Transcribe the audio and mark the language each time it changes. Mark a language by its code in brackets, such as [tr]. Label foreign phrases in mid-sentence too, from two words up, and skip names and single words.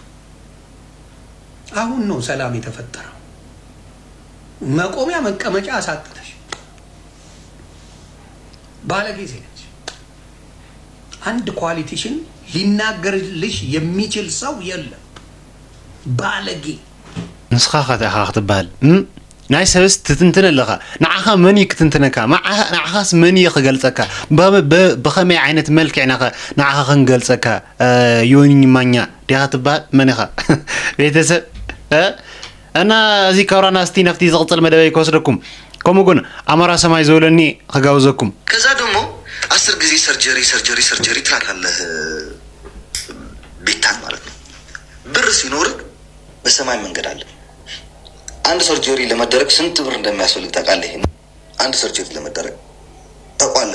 [am] አሁን ነው ሰላም የተፈጠረው። መቆሚያ መቀመጫ አሳጥተሽ ባለጊዜ ነች። አንድ ኳሊቲሽን ሊናገርልሽ የሚችል ሰው የለም። ባለጌ [ti] ንስኻ ኸተኻ ክትበሃል ናይ ሰብስ ትትንትን ኣለኻ ንዓኻ መን እዩ ክትንትነካ ንዓኻስ መን እዩ ክገልፀካ ብኸመይ ዓይነት መልክዕ ንዓኻ ክንገልፀካ ዮኒ ማኛ ዲኻ ትበሃል መን ኢኻ ቤተሰብ እና እዚ ካብራና እስቲ ነፍቲ ዝቕፅል መደበይ ክወስደኩም ከምኡ ግን ኣማራ ሰማይ ዝበለኒ ክጋብዘኩም [am] ከዛ ደግሞ 10 ጊዜ ሰርጀሪ ትላታለህ ቤታን ማለት ነው። ብር ሲኖርህ በሰማይ መንገድ አለ። አንድ ሰርጀሪ ለመደረግ ስንት ብር እንደሚያስፈልግ ታውቃለህ? አንድ ሰርጀሪ ለመደረግ ታውቃለህ?